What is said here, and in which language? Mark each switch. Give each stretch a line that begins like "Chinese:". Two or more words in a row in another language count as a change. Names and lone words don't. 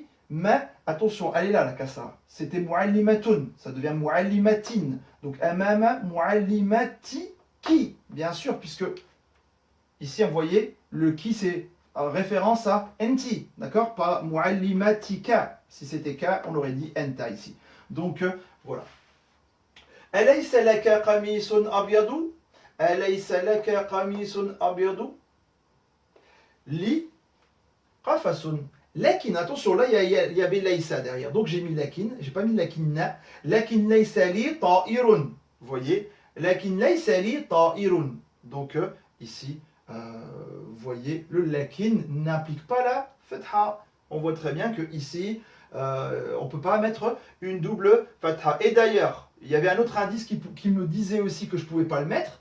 French: Mais, attention, elle est là la kasra. C'était mu'allimatun, ça devient mu'allimatin. Donc,
Arabic: أمام معلمتي
French: qui, bien sûr, puisque ici, vous voyez, le qui c'est référence à enti, d'accord? Pas mu'allimatika. Si c'était ka, on aurait dit enta ici. Donc, voilà.
Arabic: أليس لك قميص أبيض? أليس لك قميص أبيض? لي قفص.
French: Lakin, attention, là il y avait laïsa derrière, donc j'ai mis lakin, j'ai pas mis lakinna.
Arabic: لكن ليس لي طائر.
French: Vous voyez,
Arabic: لكن ليس لي طائر.
French: Donc ici, vous voyez, le lakin n'implique pas la fatha. On voit très bien que ici, on ne peut pas mettre une double fatha. Et d'ailleurs, il y avait un autre indice qui me disait aussi que je ne pouvais pas le mettre.